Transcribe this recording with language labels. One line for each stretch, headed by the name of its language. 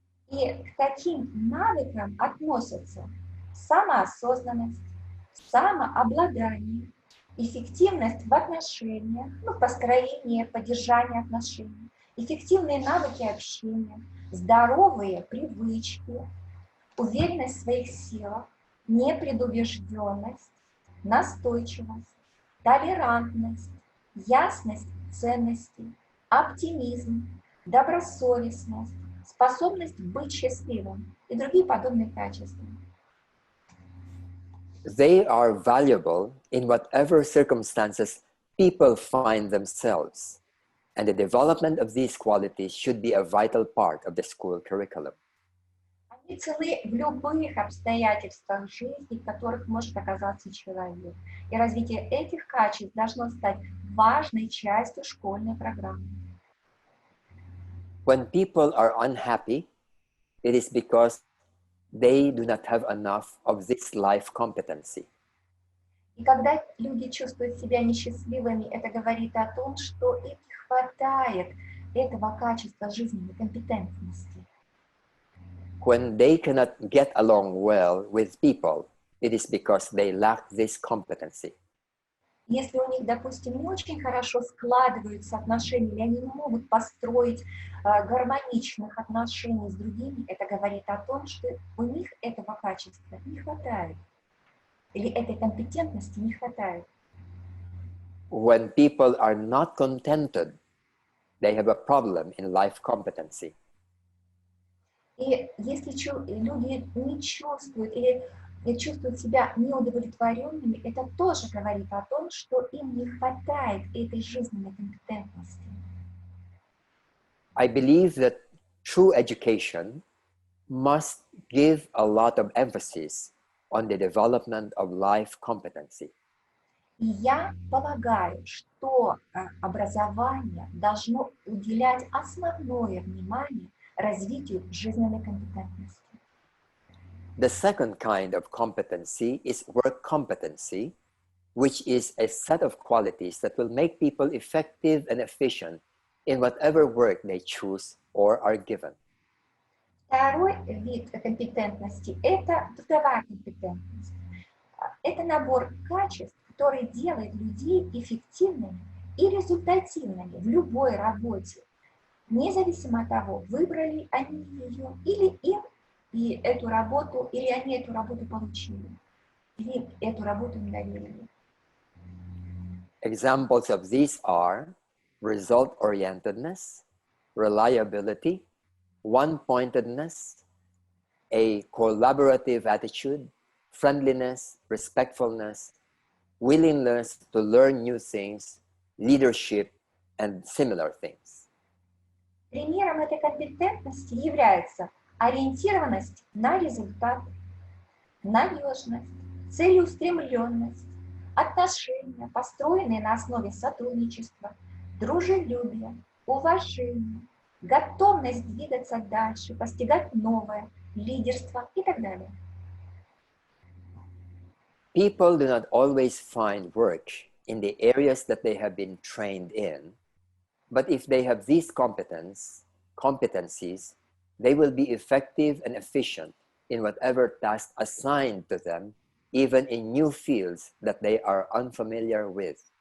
Russian: И к таким навыкам относятся самоосознанность, самообладание, эффективность в отношениях, в построении, поддержании отношений, эффективные навыки общения, здоровые привычки, уверенность в своих силах, непредубежденность, настойчивость, толерантность, ясность ценностей, оптимизм, добросовестность, способность быть счастливым и другие подобные качества.
English: They are valuable in whatever circumstances people find themselves, and the development of these qualities should be a vital part of the school curriculum.
Russian: Они ценны в любых обстоятельствах жизни, в которых может оказаться человек. И развитие этих качеств должно стать важной частью школьной программы.
English: When people are unhappy, it is because they do not have enough of this life competency.
Russian: И когда люди чувствуют себя несчастливыми, это говорит о том, что им не хватает этого качества жизненной компетентности.
English: When they cannot get along well with people, it is because they lack this competency.
Russian: Если у них, допустим, не очень хорошо складываются отношения, или они не могут построить гармоничных отношений с другими, это говорит о том, что у них этого качества не хватает, или этой компетентности не хватает.
English: When people are not contented, they have a problem in life competency.
Russian: И если люди не чувствуют или чувствуют себя неудовлетворенными, это тоже говорит о том, что им не хватает этой жизненной компетентности.
English: I believe that true education must give a lot of emphasis on the development of life competency.
Russian: И я полагаю, что образование должно уделять основное внимание развитию жизненной компетентности.
English: The second kind of competency is work competency, which is a set of qualities that will make people effective and efficient in whatever work they choose or are given.
Russian: Второй вид компетентности – это трудовая компетентность. Это набор качеств, который делает людей эффективными и результативными в любой работе, независимо от того, выбрали они ее или им и эту работу, или они эту работу получили, или эту работу им доверили.
English: Examples of these are result-orientedness, reliability, one-pointedness, a collaborative attitude, friendliness, respectfulness, willingness to learn new things, leadership, and similar things.
Russian: Примером этой компетентности является ориентированность на результат, надежность, целеустремленность, отношения, построенные на основе сотрудничества, дружелюбия, уважения, готовность двигаться дальше, постигать новое, лидерство и так далее.
English: People do not always find work in the areas that they have been trained in, But if they have these competencies, they will be effective and efficient in whatever task assigned to them, even in new fields that they are unfamiliar with.